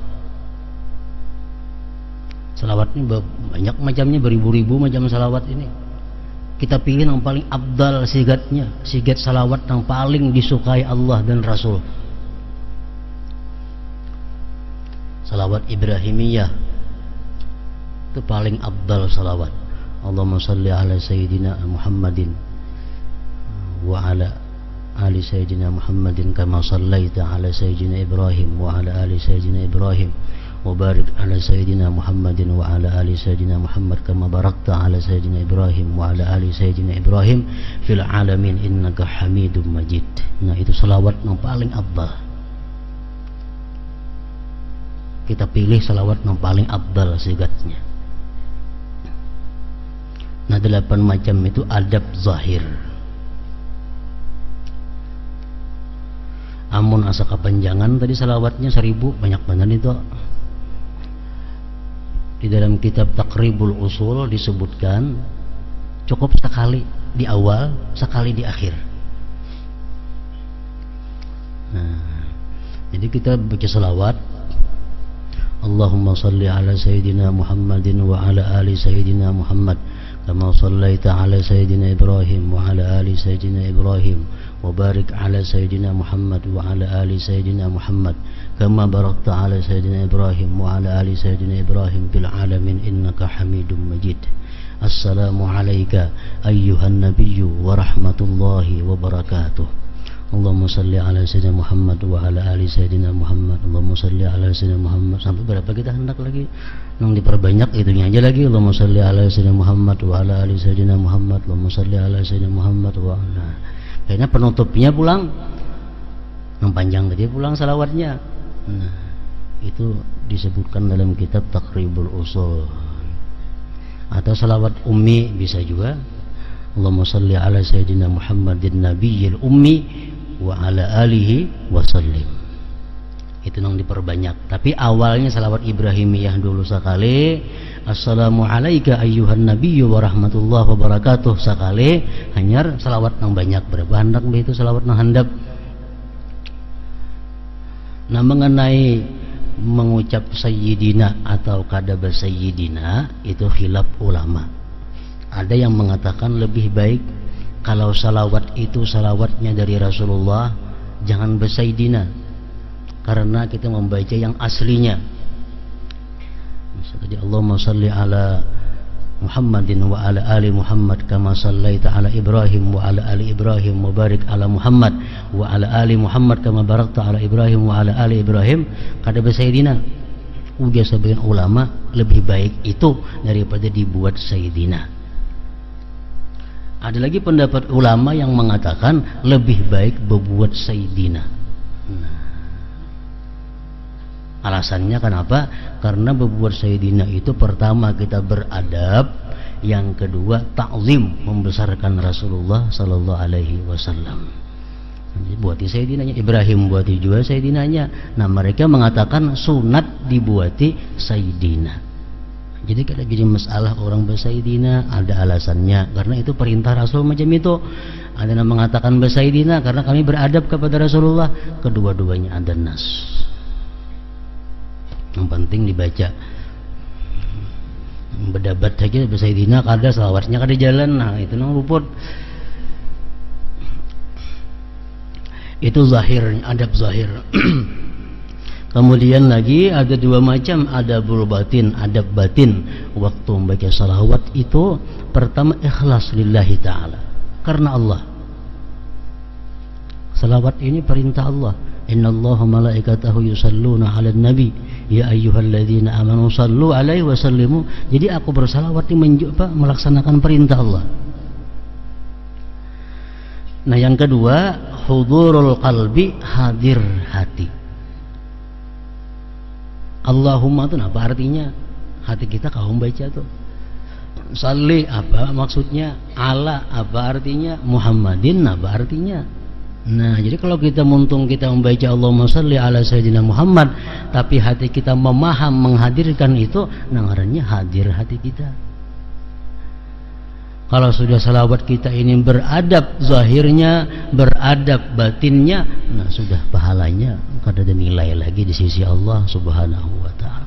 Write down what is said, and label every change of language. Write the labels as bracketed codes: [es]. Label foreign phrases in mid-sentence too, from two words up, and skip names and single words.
[id] Salawat ini banyak macamnya, beribu-ribu macam salawat ini. Kita pilih yang paling abdal sigatnya, sigat salawat yang paling disukai Allah dan Rasul. Salawat Ibrahimiyah itu paling abdal salawat. [ar] اللهم صل على سيدنا محمد وعلى آل سيدنا محمد كما صليت على سيدنا إبراهيم وعلى آل سيدنا إبراهيم وبارك على سيدنا محمد وعلى آل سيدنا محمد كما باركت على سيدنا إبراهيم وعلى آل سيدنا إبراهيم في العالمين إنك حميد مجيد. [id] Nah, itu salawat yang paling abdal. Kita pilih salawat yang paling abdal sigatnya. Nah, 8 macam itu adab zahir. [bjn] Amun asa kepanjangan tadi salawatnya 1000, banyak banget itu. [id] Di dalam kitab Taqribul Usul disebutkan cukup sekali di awal, sekali di akhir. Nah, jadi kita baca salawat, [ar] اللهم صل على سيدنا محمد وعلى آل سيدنا محمد كما صليت على سيدنا إبراهيم وعلى آل سيدنا إبراهيم وبارك على سيدنا محمد وعلى آل سيدنا محمد كما باركت على سيدنا إبراهيم وعلى آل سيدنا إبراهيم في العالمين إنك حميد مجيد. السلام عليك أيها النبي ورحمة الله وبركاته. اللهم صل على سيدنا محمد وعلى آل سيدنا محمد. اللهم صل على سيدنا محمد. [id] Sampai berapa kita hendak lagi? Yang diperbanyak itunya aja lagi. [ar] اللهم صل على سيدنا محمد وعلى آل سيدنا محمد wa ala ali sayyidina Muhammad. اللهم صل على سيدنا محمد وعلى. [bjn] Kayaknya penutupnya pulang yang panjang tadi pulang salawatnya. [id] Nah, itu disebutkan dalam kitab Taqribul Usul. Atau salawat ummi bisa juga. [ar] اللهم صل على سيدنا محمد النبي الأمي وعلى آله وسلم. [id] Itu yang diperbanyak. Tapi awalnya salawat Ibrahimiyah dulu sekali. [ar] السلام عليك أيها النبي ورحمة الله وبركاته sekali. [bjn] Hanyar salawat yang banyak. Berapa hendak itu salawat yang handap. [id] Nah, mengenai mengucap sayyidina atau kadaba sayyidina itu khilaf ulama. Ada yang mengatakan lebih baik kalau salawat itu salawatnya dari Rasulullah, jangan bersayyidina, karena kita membaca yang aslinya. [ar] Misalnya اللهم صل على محمد وعلى آل محمد كما صليت على إبراهيم وعلى آل إبراهيم وبارك على محمد وعلى آل محمد كما باركت على إبراهيم وعلى آل إبراهيم. [bjn] Kada bersayyidina. Ujar sebagian ulama lebih baik itu daripada dibuat sayyidina. [id] Ada lagi pendapat ulama yang mengatakan lebih baik berbuat sayyidina. Nah, alasannya kenapa? Karena berbuat sayyidina itu pertama kita beradab, yang kedua ta'zim, membesarkan Rasulullah [ar] صلى الله عليه وسلم. [id] Buati sayyidinanya, Ibrahim buati juga sayyidinanya. Nah, mereka mengatakan sunat dibuati sayyidina. Jadi kalau jadi masalah orang bersayyidina ada alasannya, karena itu perintah Rasul macam itu. Ada yang mengatakan bersayyidina karena kami beradab kepada Rasulullah. Kedua-duanya ada nas. Yang penting dibaca. [bjn] Berdebat saja bersayyidina kada salawatnya kada jalan. Nah, itu nang luput. [id] Itu zahirnya, adab zahir. Kemudian lagi ada dua macam [ar] آداب الباطن, [id] adab batin. Waktu membaca salawat itu pertama ikhlas [ar] لله تعالى, [id] karena Allah. Salawat ini perintah Allah. [ar] إن الله وملائكته يصلون على النبي يا أيها الذين آمنوا صلوا عليه وسلموا. [id] Jadi aku bersalawat ini melaksanakan perintah Allah. Nah, yang kedua [ar] حضور القلب, [id] hadir hati. Allahumma itu apa artinya? Hati kita kau baca tuh. Salli apa maksudnya? Ala apa artinya? Muhammadin apa artinya? Nah, jadi kalau kita muntung kita membaca [ar] اللهم صل على سيدنا محمد, [id] tapi hati kita memaham menghadirkan itu, ngarannya hadir hati kita. Kalau sudah salawat kita ini beradab zahirnya, beradab batinnya, nah sudah pahalanya kada ada nilai lagi di sisi Allah [ar] سبحانه وتعالى.